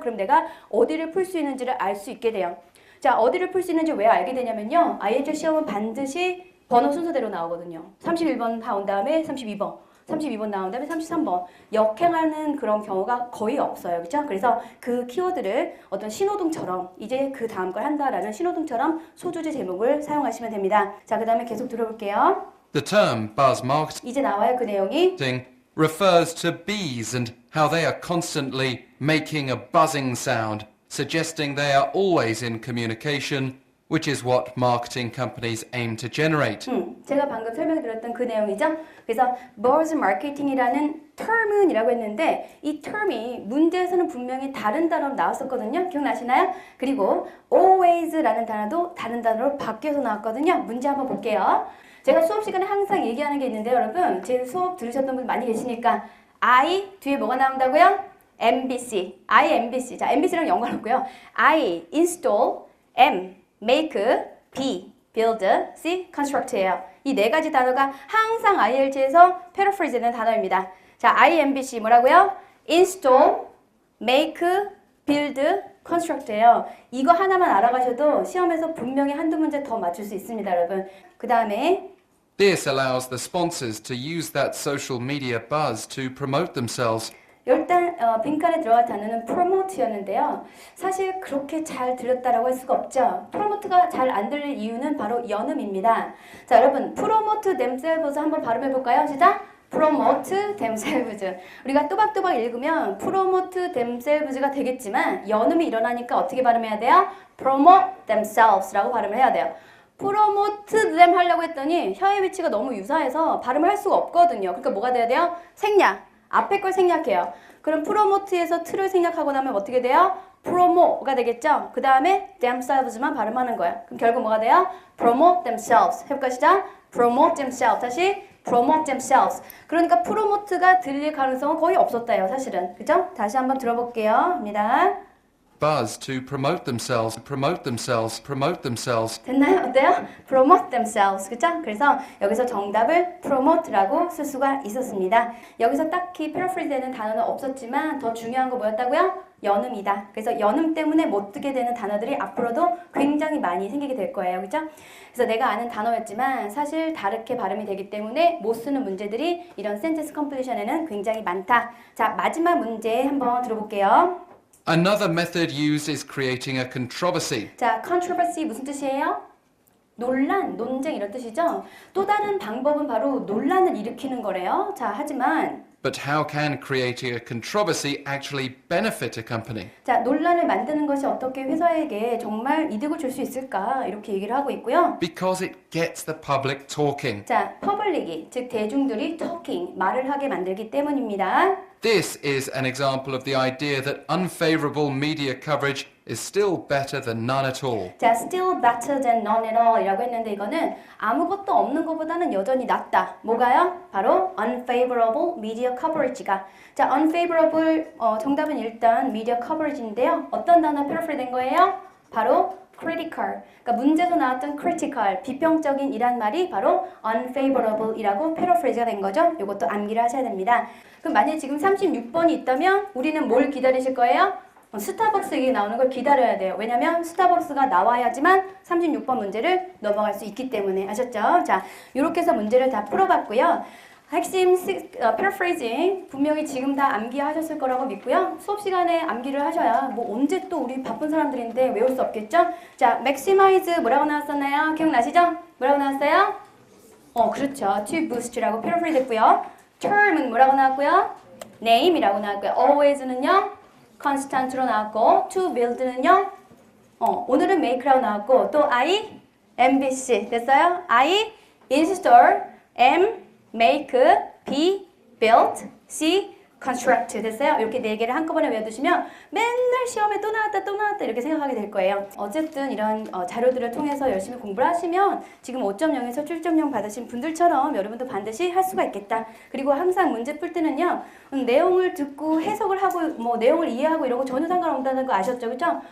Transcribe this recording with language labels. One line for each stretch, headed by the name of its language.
Korean: 그럼 내가 어디를 풀 수 있는지를 알 수 있게 돼요. 자, 어디를 풀 수 있는지 왜 알게 되냐면요, IELTS 시험은 반드시 번호 순서대로 나오거든요. 31번 나온 다음에 32번. 32번 나온 다음에 33번 역행하는 그런 경우가 거의 없어요. 그렇죠? 그래서 그 키워드를 어떤 신호등처럼 이제 그 다음 걸 한다라는 신호등처럼 소주제 제목을 사용하시면 됩니다. 자, 그 다음에 계속 들어볼게요.
English: The term buzz marketing
Korean: 이제 나와요, 그 내용이.
English: refers to bees and how they are constantly making a buzzing sound, suggesting they are always in communication, which is what marketing companies aim to generate.
Korean: 제가 방금 설명드렸던 그 내용이죠. 그래서 buzz marketing이라는 term이라고 했는데 이 term이 문제에서는 분명히 다른 단어로 나왔었거든요. 기억나시나요? 그리고 always라는 단어도 다른 단어로 바뀌어서 나왔거든요. 문제 한번 볼게요. 제가 수업 시간에 항상 얘기하는 게 있는데 여러분 제 수업 들으셨던 분 많이 계시니까 I 뒤에 뭐가 나온다고요? MBC, IMBC. 자, MBC랑 연관없고요.
English: I install, M make, B build, C construct예요.
Korean: 이 네 가지 단어가 항상 IELTS에서 paraphrase 되는 단어입니다. 자, IMBC 뭐라고요?
English: install, make, build, construct예요.
Korean: 이거 하나만 알아가셔도 시험에서 분명히 한두 문제 더 맞출 수 있습니다, 여러분. 그 다음에
English: This allows the sponsors to use that social media buzz to promote themselves.
Korean: 일단 빈칸에 들어갈 단어는 promote였는데요. 사실 그렇게 잘 들렸다라고 할 수가 없죠. promote가 잘 안 들릴 이유는 바로 연음입니다. 자, 여러분
English: promote themselves
Korean: 한번 발음해볼까요?
English: 시작! promote themselves.
Korean: 우리가 또박또박 읽으면
English: promote themselves
Korean: 가 되겠지만 연음이 일어나니까 어떻게 발음해야 돼요?
English: promote themselves
Korean: 라고 발음을 해야 돼요.
English: promote them
Korean: 하려고 했더니 혀의 위치가 너무 유사해서 발음을 할 수가 없거든요. 그러니까 뭐가 돼야 돼요? 생략. 앞에 걸 생략해요. 그럼 promote에서 t를 생략하고 나면 어떻게 돼요? promote가 되겠죠? 그 다음에 themselves만 발음하는 거예요. 그럼 결국 뭐가 돼요?
English: promote themselves.
Korean: 해볼까 시작? promote themselves.
English: 다시 promote themselves.
Korean: 그러니까 promote가 들릴 가능성은 거의 없었다요, 사실은. 그죠? 다시 한번 들어볼게요. 합니다.
English: Buzz to promote themselves, promote themselves, promote themselves.
Korean: 됐나요? 어때요?
English: promote themselves.
Korean: 그죠? 그래서 여기서 정답을 promote라고 쓸 수가 있었습니다. 여기서 딱히 paraphrase 되는 단어는 없었지만 더 중요한 거 뭐였다고요? 연음이다. 그래서 연음 때문에 못 뜨게 되는 단어들이 앞으로도 굉장히 많이 생기게 될 거예요. 그죠? 그래서 내가 아는 단어였지만 사실 다르게 발음이 되기 때문에 못 쓰는 문제들이 이런 sentence completion에는 굉장히 많다. 자, 마지막 문제 한번 들어볼게요.
English: Another method used is creating a controversy.
Korean: 자, controversy 무슨 뜻이에요? 논란, 논쟁 이런 뜻이죠. 또 다른 방법은 바로 논란을 일으키는 거래요. 자, 하지만
English: But how can creating a controversy actually benefit a company?
Korean: 자, 논란을 만드는 것이 어떻게 회사에게 정말 이득을 줄 수 있을까? 이렇게 얘기를 하고 있고요.
English: Because it gets the public talking.
Korean: 자, 퍼블릭이 즉 대중들이 talking, 말을 하게 만들기 때문입니다.
English: This is an example of the idea that unfavorable media coverage is still better than none at all.
Korean: 자,
English: still better than none at all
Korean: 이라고 했는데 이거는 아무것도 없는 것보다는 여전히 낫다. 뭐가요?
English: 바로 unfavorable media coverage가.
Korean: 자, unfavorable 정답은 일단 media coverage인데요. 어떤 단어 paraphrase 된 거예요? 바로 critical. 그러니까 문제에서 나왔던 critical, 비평적인 이란 말이 바로 unfavorable 이라고 paraphrase가 된 거죠. 이것도 암기를 하셔야 됩니다. 그럼 만약에 지금 36번이 있다면 우리는 뭘 기다리실 거예요? 스타벅스 얘기 나오는 걸 기다려야 돼요. 왜냐면 스타벅스가 나와야지만 36번 문제를 넘어갈 수 있기 때문에. 아셨죠? 자, 이렇게 해서 문제를 다 풀어봤고요. 핵심 paraphrasing 분명히 지금 다 암기하셨을 거라고 믿고요. 수업 시간에 암기를 하셔야 뭐 언제 또 우리 바쁜 사람들인데 외울 수 없겠죠? 자, maximize 뭐라고 나왔었나요? 기억나시죠? 뭐라고 나왔어요? 그렇죠. to boost라고 paraphrase 됐고요. term은 뭐라고 나왔고요? name이라고 나왔고요. always는요? constant로 나왔고 to build는요? 오늘은 make라고 나왔고 또 I, MBC 됐어요?
English: I install, M make, B build, C construct 됐어요?
Korean: 이렇게 네 개를 한꺼번에 외워두시면 맨날 시험에 또 나왔다 이렇게 생각하게 될 거예요. 어쨌든 이런 자료들을 통해서 열심히 공부를 하시면 지금 5.0에서 7.0 받으신 분들처럼 여러분도 반드시 할 수가 있겠다. 그리고 항상 문제 풀 때는요. 내용을 듣고 해석을 하고 뭐 내용을 이해하고 이런 거 전혀 상관없다는 거 아셨죠? 그렇죠?